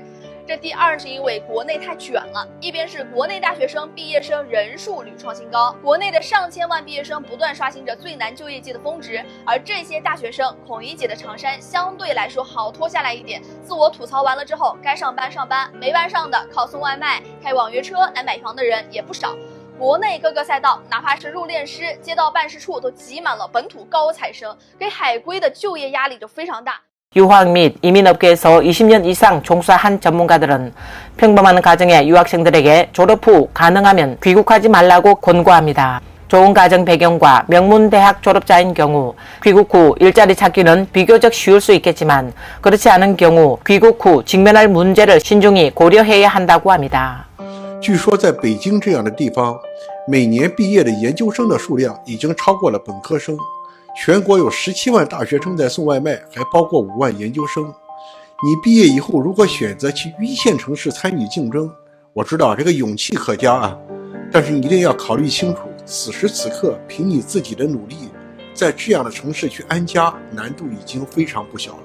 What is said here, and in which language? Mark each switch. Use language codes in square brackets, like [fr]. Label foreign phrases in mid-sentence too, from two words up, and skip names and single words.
[zh] 这第二是因为国内太卷了，一边是国内大学生毕业生人数屡创新高，国内的上千万毕业生不断刷新着最难就业季的峰值，而这些大学生孔乙己的长衫相对来说好脱下来一点，自我吐槽完了之后，该上班上班，没班上的靠送外卖、开网约车来买房的人也不少。国内各个赛道，哪怕是入殓师、街道办事处都挤满了本土高材生，给海归的就业压力就非常大。 [ko] 유학 및 이민업계에서 20년 이상 종사한 전문가들은 평범한 가정의 유학생들에게 졸업 후 가능하면 귀국하지 말라고 권고합니다. 좋은 가정 배경과 명문대학 졸업자인 경우 귀국 후 일자리 찾기는 비교적 쉬울 수 있겠지만 그렇지 않은 경우 귀국 후 직면할 문제를 신중히 고려해야 한다고 합니다. [zh] 据说在北京这样的地方，每年毕业的研究生的数量已经超过了本科生。全国有17万大学生在送外卖，还包括5万研究生。你毕业以后如果选择去一线城市参与竞争，我知道这个勇气可嘉啊， 但是你一定要考虑清楚，此时此刻凭你自己的努力，在这样的城市去安家，难度已经非常不小了。